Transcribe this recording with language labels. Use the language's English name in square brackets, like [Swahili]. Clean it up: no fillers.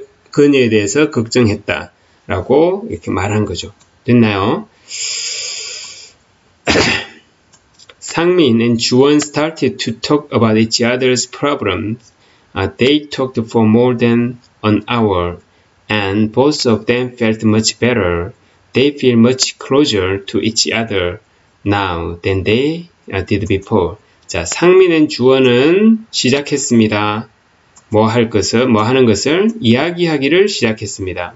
[Korean] 그녀에 대해서 걱정했다라고 이렇게 말한 거죠. 됐나요? [English] 상민 and 주원 started to talk about each other's problems. They talked for more than an hour, and both of them felt much better. They feel much closer to each other now than they did before. [Korean] 자, 상민 and 주원은 시작했습니다. 뭐 하는 것을 이야기하기를 시작했습니다.